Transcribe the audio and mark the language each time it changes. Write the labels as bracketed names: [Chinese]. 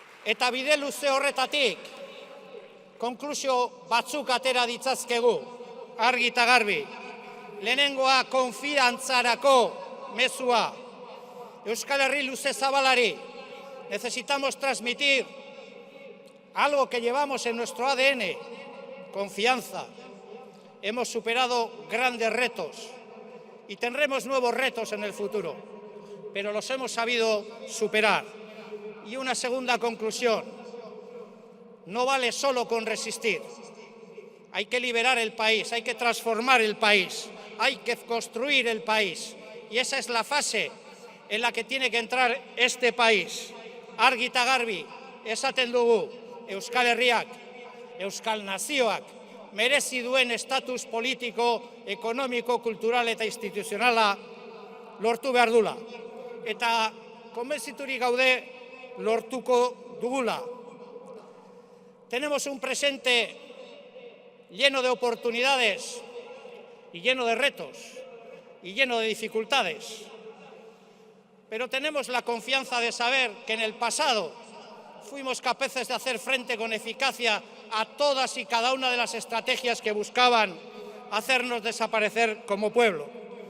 [Basque] Eta bide luze horretatik, konklusio batzuk atera ditzazkegu, argi eta garbi. Lehenengoa konfiantzarako mezua. Euskal Herri luze zabalari. [Spanish] Necesitamos transmitir algo que llevamos en nuestro ADN, confianza. Hemos superado grandes retos y tendremos nuevos retos en el futuro, pero los hemos sabido superar. Y una segunda conclusión, no vale solo con resistir. Hay que liberar el país, hay que transformar el país, hay que construir el país. Y esa es la fase en la que tiene que entrar este país. [Basque] Argi eta garbi esaten dugu, Euskal Herriak, Euskal Nazioak, merezi duen estatus politiko, ekonomiko, kultural eta instituzionala lortu behar dula. Eta konbentziturik gaude lortuko dugula. [Spanish] Tenemos un presente lleno de oportunidades y lleno de retos y lleno de dificultades. Pero tenemos la confianza de saber que en el pasado fuimos capaces de hacer frente con eficacia a todas y cada una de las estrategias que buscaban hacernos desaparecer como pueblo.